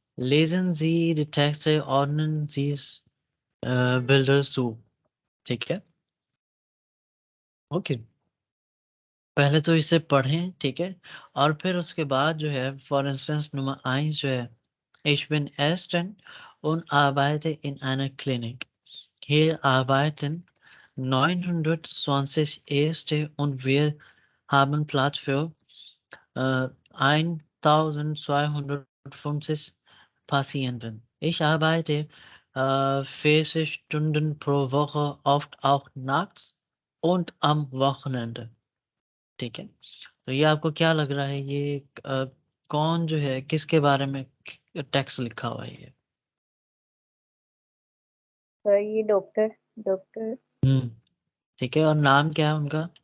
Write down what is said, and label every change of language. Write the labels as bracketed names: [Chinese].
[German] Lesen Sie die Texte, ordnen Sie es, Bilder zu। [Hindi] ठीक है। Okay. पहले तो इसे पढ़ें, ठीक है, और फिर उसके बाद जो है [English] for instance [Hindi] नंबर 1 जो है [German] Ich bin Esten und arbeite in einer Klinik. Hier arbeiten 920 Ärzte und wir haben Platz für 1250 Patienten. Ich arbeite 40 Stunden pro Woche, oft auch nachts und am Wochenende। [Hindi] ठीक है। तो ये आपको क्या लग रहा है, ये कौन जो है किसके बारे में टेक्स्ट लिखा हुआ है ये? सर ये डॉक्टर डॉक्टर हम्म। ठीक है, और नाम क्या है उनका?